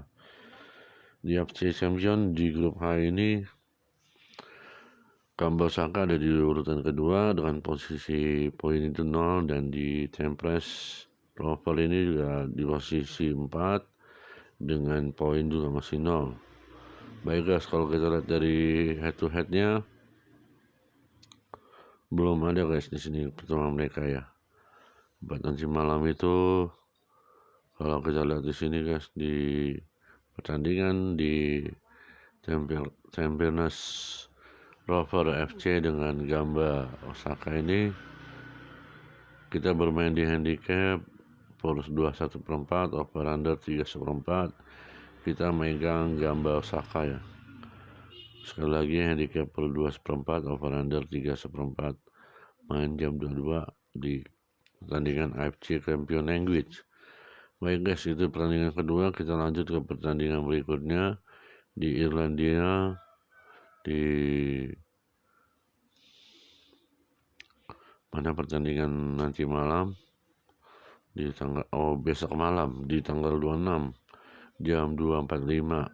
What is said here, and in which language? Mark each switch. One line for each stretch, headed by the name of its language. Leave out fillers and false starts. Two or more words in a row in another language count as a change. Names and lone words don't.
Indonesian: Di AFC Champion di grup H ini Gamba Osaka ada di urutan kedua dengan posisi poin itu 0, dan di Tampines Rovers ini juga di posisi 4 dengan poin juga masih 0. Baik guys, kalau kita lihat dari
English: head to headnya
Indonesian: belum ada guys di sini pertemuan mereka ya. Buat nanti malam itu, kalau kita lihat di sini guys, di pertandingan di Tampines Rovers FC dengan Gamba Osaka ini, kita bermain di handicap plus 21/4,
English: over under
Indonesian: 3/4. Kita megang Gamba Osaka ya. Sekali lagi handicap per 2/4,
English: over under
Indonesian: 3/4. Main jam 22 di pertandingan AFC Champion Language. Baik guys, itu pertandingan kedua. Kita lanjut ke pertandingan berikutnya di Irlandia, di mana pertandingan nanti malam di besok malam di tanggal 26 jam 2.45.